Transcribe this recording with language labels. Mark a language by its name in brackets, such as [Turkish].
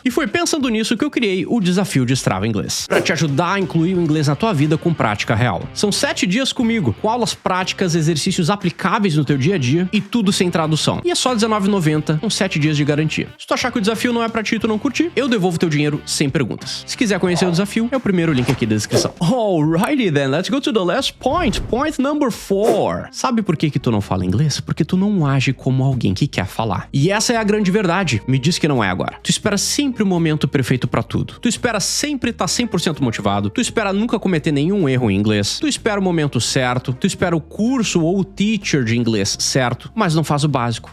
[Portuguese] E foi pensando nisso que eu criei o Desafio Destrava Inglês, para te ajudar a incluir o inglês na tua vida com prática real. São 7 dias comigo, com aulas práticas, exercícios aplicáveis no teu dia a dia e tudo sem tradução. E é só R$19,90 com 7 dias de garantia. Se tu achar que o desafio não é pra ti e tu não curtir, eu devolvo teu dinheiro sem perguntas. Se quiser conhecer o desafio, é o primeiro link aqui da descrição. [English] Alrighty then, let's go to the last point. Point number 4. [Portuguese] Sabe por que tu não fala inglês? Porque tu não age como alguém que quer falar. E essa é a grande verdade. Me diz que não é agora. Tu espera sempre o momento perfeito pra tudo. Tu espera sempre estar 100% motivado. Tu espera nunca cometer nenhum erro em inglês. Tu espera o momento certo. Tu espera o curso ou o teacher de inglês certo. Mas não faz o básico.